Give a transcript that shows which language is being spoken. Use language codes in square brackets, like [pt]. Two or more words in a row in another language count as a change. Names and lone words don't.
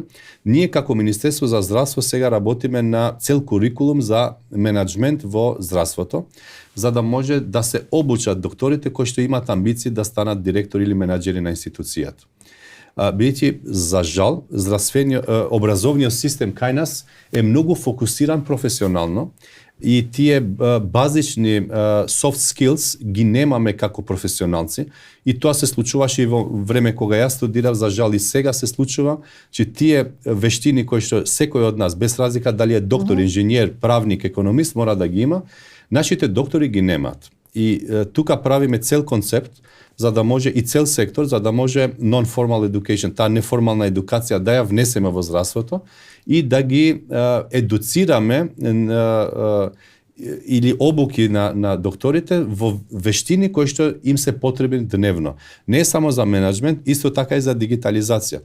[mk] Ние како Министерство за здравство сега работиме на цел курикулум за менеджмент во здравството, за да може да се обучат докторите кои што имаат амбиции да станат директори или менаџери на институцијата. Бидејќи за жал образовниот систем кај нас е многу фокусиран професионално и тие базични [en] soft skills [mk] ги немаме како професионалци и тоа се случуваше и во време кога јас студирав, за жал и сега се случува, че тие вештини кои што секој од нас, без разлика дали е доктор, инженер, правник, економист, мора да ги има, нашите доктори ги немаат. И тука правиме цел концепт за да може и цел сектор, за да може [en] non-formal education, [mk] таа неформална едукација да ја внесеме во здравството и да ги едуцираме или обуки на докторите во вештини кои што им се потребни дневно. Не само за менеджмент, исто така и за дигитализација.